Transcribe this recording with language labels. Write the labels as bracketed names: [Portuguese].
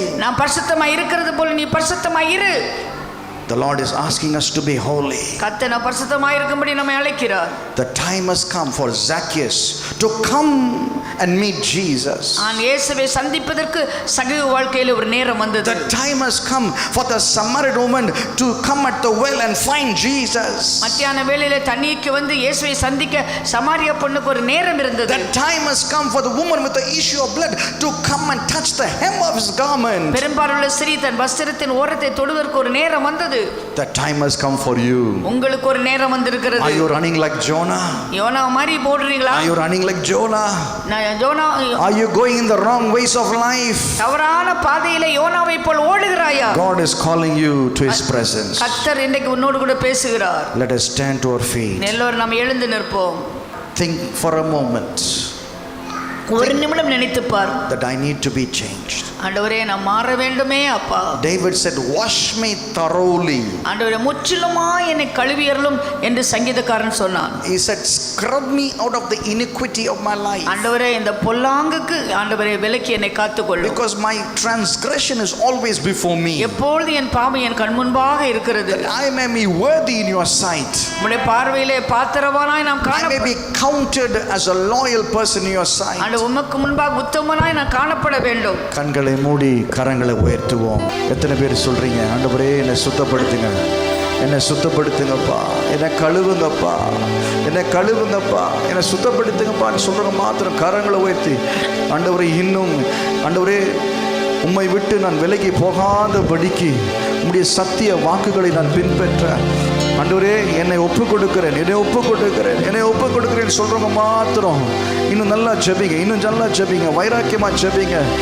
[Tamil] நான் பரிசுத்தமாய் இருக்கிறது போல நீ பரிசுத்தமாய் இரு. [English] The Lord is asking us to be holy. [Tamil] கர்த்தர் நான் பரிசுத்தமாய் இருக்கும்படி நம்மை அழைக்கிறார். [English] The time has come for Zacchaeus to come and meet Jesus. [Tamil] நான் இயேசுவை சந்திப்பதற்கு சகீவு வாழ்க்கையில் ஒரு நேரம் வந்தது. [English] The time has come for the Samaritan woman to come at the well and find Jesus. [Tamil] மத்தியான வேளையிலே தண்ணீருக்கு வந்து இயேசுவை சந்திக்க சமாரியா பெண்ணுக்கு ஒரு நேரம் இருந்தது. [English] The time has come for the woman with the issue of blood to come and touch the hem of his garment. [Tamil] பெரும்பாலுள்ள ஸ்திரீ தன் வஸ்திரத்தின் ஓரத்தை தொடுவதற்கு ஒரு நேரம் வந்தது. [English] The time has come for you. [Tamil] உங்களுக்கு ஒரு நேரம் வந்திருக்கிறது. [English] Are you running like Jonah? [Tamil] YONO மாதிரி போடுறீங்களா? [English] Are you running like Jonah? [Tamil] YONO [English] Are you going in the wrong ways of life? [Tamil] தவறான பாதையிலே யோனாவை போல் ஓடுகிறாயா? [English] God is calling you to his presence. [Tamil] கர்த்தர் இன்றைக்கு உன்னோடு கூட பேசுகிறார். [English] Let us stand to our feet. [Tamil] எல்லோரும் நாம் எழுந்து நிற்போம். [English] Think for a moment [Tamil] ஒரு நிமிடம் நினைத்து பார். [English] that I need to be changed. [Tamil] ஆண்டவரே நான் மாற வேண்டுமே அப்பா. [English] David said, wash me thoroughly. [Tamil] ஆண்டவரே முற்றிலுமாய் என்னை கழுவியருளும் என்று சங்கீதக்காரன் சொன்னான். [English] He said, scrub me out of the iniquity of my life. [Tamil] ஆண்டவரே இந்த பொல்லாங்குக்கு ஆண்டவரே விலக்கி என்னை காத்துக்கொள்ளும். [English] Because my transgression is always before me. [Tamil] எப்பொழுது என் பாவம் என் கண் முன்பாக இருக்கிறது. [English] That I may be worthy in your sight. [Tamil] உம்முடைய பார்வையிலே பாத்திரவானாய் நாம் [English] I may be counted as a loyal person in your sight. [Tamil] ஆண்டவரே உமக்கு முன்பாக உத்தமனாய் நான் காணப்பட வேண்டும். கண்களை மூடி கரங்களை உயர்த்துவோம். எத்தனை பேர் சொல்றீங்க, ஆண்டவரே என்னை சுத்தப்படுத்துங்க, என்னை சுத்தப்படுத்துங்கப்பா, என்னை கழுவுங்கப்பா, என்னை கழுவுங்கப்பா, என்னை சுத்தப்படுத்துங்கப்பான்னு சொல்றவங்க மாத்திரம் கரங்களை உயர்த்தி, ஆண்டவரே இன்னும் ஆண்டவரே உம்மை விட்டு நான் விலகி போகாதபடிக்கு உம்முடைய சத்திய வாக்குகளை நான் பின்பற்ற ஆண்டவரே என்னை ஒப்பு கொடுக்கிறேன், என்னை ஒப்பு கொடுக்கிறேன், என்னை ஒப்பு கொடுக்கிறேன் சொல்றவங்க மாத்திரம் இன்னும் நல்லா ஜெபிங்க, இன்னும் நல்லா ஜெபிங்க, வைராக்கியமா ஜெபிங்க.